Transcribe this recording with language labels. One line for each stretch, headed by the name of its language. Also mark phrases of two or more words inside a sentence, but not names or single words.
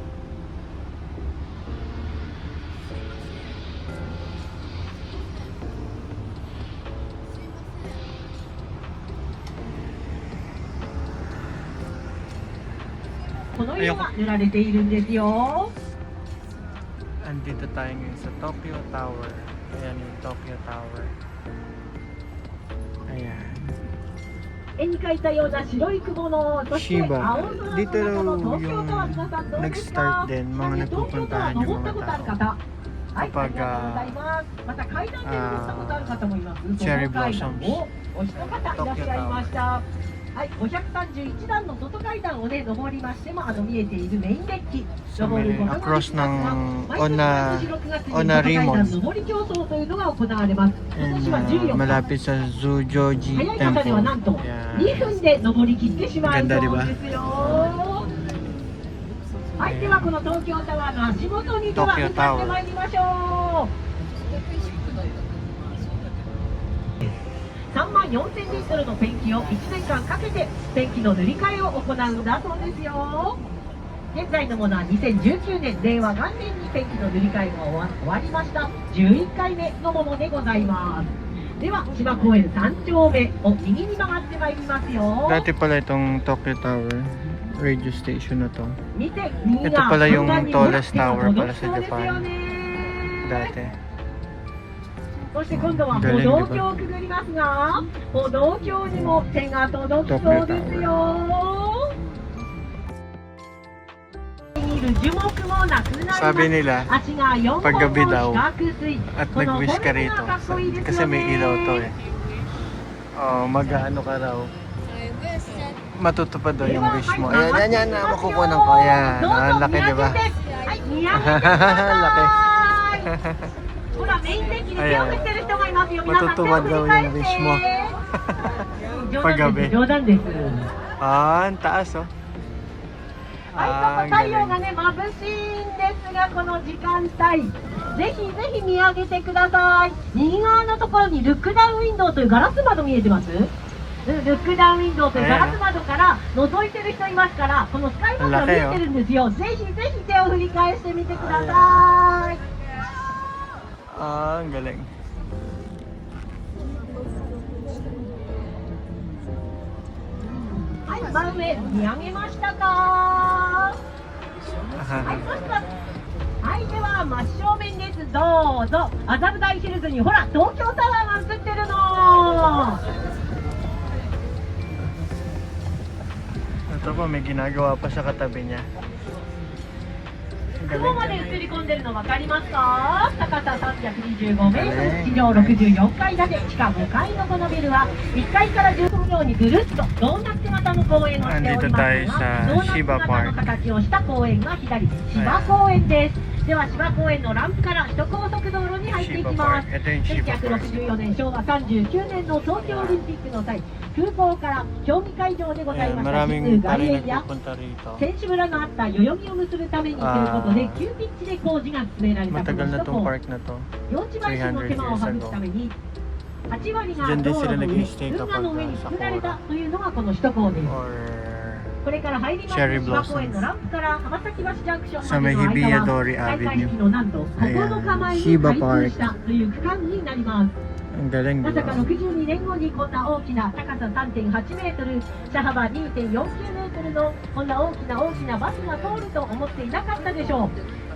Japanese: この色が塗られているんですよ。
Filipino: Andito tayo ngayon sa Tokyo Tower. Ayan yung Tokyo Tower. Ayan.
Japanese: 絵に描いたような白い雲の、そして Shiba. 青空の
Filipino: Dito
Japanese: 中の
Filipino: raw
Japanese: 東京タワー、皆さんどうですか？
Filipino: nag-start din mga
Japanese: 東京タワー
Filipino: nagpupuntahan yung
Japanese: 登った
Filipino: mga
Japanese: ことある
Filipino: tao.
Japanese: 方。はい、あり
Filipino: Kapag
Japanese: がとうございます。また階段で登ったことある方もいます。
English: cherry
Japanese: その階段
English: blossoms
Japanese: をお一方いらっしゃいました。はい、531段の外階段をね、登りましても、見えているメインデッキ。
Filipino: Sa
Japanese: 登る
Filipino: may
Japanese: ことができます
Filipino: across
Japanese: が
Filipino: ng
Japanese: 毎年 Ona 6月に Ona 外階段 Rimon 登り競争というのが行われます。今
Filipino: and
Japanese: 年は14日。
Filipino: malapit sa Zujoji
Japanese: 早い方ではなんと
Filipino: Temple.
Japanese: 2
Filipino: Yan.
Japanese: 分で登り切ってしまうそう
Filipino: ganda, di ba?
Japanese: ですよ。はい、ではこの東京タワーの足元にでは Tokyo 向かってまいりましょう。3万4000リットルのペンキを1年間かけてペンキの塗り替えを行うんだそうですよ。現在のものは2019年令和元年にペンキの塗り替えが終わりました11回目のものでございます。では芝公園3丁目を右に曲がってまいりますよ。
Filipino: Dati pala itong Tokyo Tower
English: radio station
Filipino: na to.
Japanese: 見て右
Filipino: Ito
Japanese: が
Filipino: pala yung
Japanese: 看板に
Filipino: tallest
Japanese: 手が
Filipino: tower
Japanese: 届
Filipino: pala
Japanese: き
Filipino: sa
Japanese: そうですよ
Filipino: Japan.
Japanese: ね。
Filipino: Dati.
Japanese: そして今度は歩
Filipino: Galing,
Japanese: 道
Filipino: di ba?
Japanese: 橋をくぐりますが、歩道橋にも手が届きそうですよ。見る樹木もなくなります。
Filipino: Sabi nila,
Japanese: 足が4本
Filipino: paggabi
Japanese: の
Filipino: daw
Japanese: 四角錐。
Filipino: at
Japanese: この
Filipino: nag-wish
Japanese: フォ
Filipino: ka
Japanese: ルム
Filipino: rito.
Japanese: がかっこいいです
Filipino: Kasi
Japanese: よ
Filipino: may ilaw to
Japanese: ね。
Filipino: eh. Oh, mag-ano ka raw. Matutupad daw
Japanese: で
Filipino: yung
Japanese: は
Filipino: wish
Japanese: はい
Filipino: mo.
Japanese: 上が
Filipino: Ayan,
Japanese: って
Filipino: yan, yan.
Japanese: いきますよ。
Filipino: Makukunan ko. Ayan.
Japanese: どうぞ
Filipino: Ang laki,
Japanese: 見
Filipino: di ba?
Japanese: 上げて、はい、見上げてください。ほら、メインデッキに手を振ってる人がいますよ。皆さん手を振り返って。
Filipino: Paggabi.
Japanese: 冗談です。
Filipino: Ah, ang taas oh.
Japanese: はい、太陽がね、眩しいんですが、この時間帯、ぜひぜひ見上げてください。右側のところにルックダウンウィンドウというガラス窓見えてます？ルックダウンウィンドウというガラス窓から覗いてる人いますから、このスカイバスが見えてるんですよ。ぜひぜひ手を振り返してみてください。
Filipino: Ah, ang galing.
Japanese: はい、真上見上げましたか？はい、そしたらはい、では真正面です。どうぞ。麻布台ヒルズにほら、東京タワーが映ってるの。
Filipino: Ito po, may ginagawa pa sa katabi niya.
Japanese: 雲まで映り込んでるの分かりますか？高さ325メートル、地上64階建て、地下5階のこのビルは1階から10分ようにぐるっとドーナツ型の公園をしておりますが、
Filipino: Andito tayo sa
Japanese: ドーナツ
Filipino: Shiba
Japanese: 型の形をした公園が左、芝公園です。では芝公園のランプから首都高速道路に入っていき
Filipino: Shiba
Japanese: ます。
Filipino: Park. Ito yung Shiba Park.
Japanese: 1964 年昭和39年の東京オリンピックの際、空港から競技会場でござい
Filipino: Ayan,
Japanese: ました
Filipino: maraming
Japanese: 外
Filipino: pa rin
Japanese: 苑や
Filipino: nagpupunta rito.
Japanese: 選手村のあった代々木を結ぶためにということで、急ピッチで工事が進められたこ
Filipino: Matagal
Japanese: の
Filipino: na
Japanese: 首都
Filipino: tong
Japanese: 高。
Filipino: park na to.
Japanese: 用地買収の手間を省くために、8割が
Filipino: Diyan din
Japanese: 道
Filipino: sila
Japanese: 路の上、
Filipino: nag-i-stay
Japanese: 運河の上に
Filipino: kapag
Japanese: 作られ
Filipino: sa
Japanese: たというのがこの首都高です。
Filipino: or
Japanese: これから入ります
English: Cherry
Japanese: 芝公園
English: blossoms
Japanese: のランプから浜崎橋ジャンクション
Filipino: sa
Japanese: まで
Filipino: may
Japanese: の間は
Filipino: Hibiya-dori
Japanese: 開会
Filipino: Avenue.
Japanese: 式のなんと9日前に
Filipino: Shiba
Japanese: 開通
Filipino: Park.
Japanese: したという区間になります。
Filipino: Ang galing,
Japanese: ま
Filipino: di
Japanese: さか
Filipino: ba?
Japanese: 62年後にこんな大きな高さ 3.8 メートル、車幅 2.49 メートルのこんな大きなバスが通ると思っていなかったでしょう。